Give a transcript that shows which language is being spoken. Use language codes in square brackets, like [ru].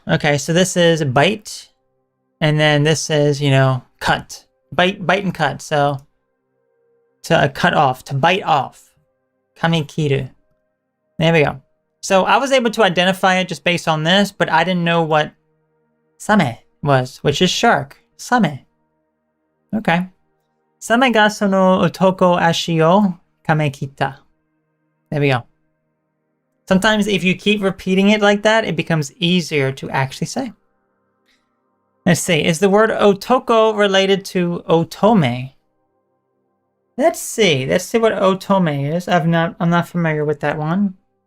[en] Okay, so this is bite. And then this is, cut. Bite and cut. So to cut off, to bite off. Kamikiru. There we go. So I was able to identify it just based on this, but I didn't know what same was, which is shark. Same. Okay. [ja] Same ga sono otoko ashi o kamekita. [en] There we go. Sometimes if you keep repeating it like that, it becomes easier to actually say. Let's see. Is the word otoko related to otome? Let's see. Let's see what otome is. I'm not familiar with that one.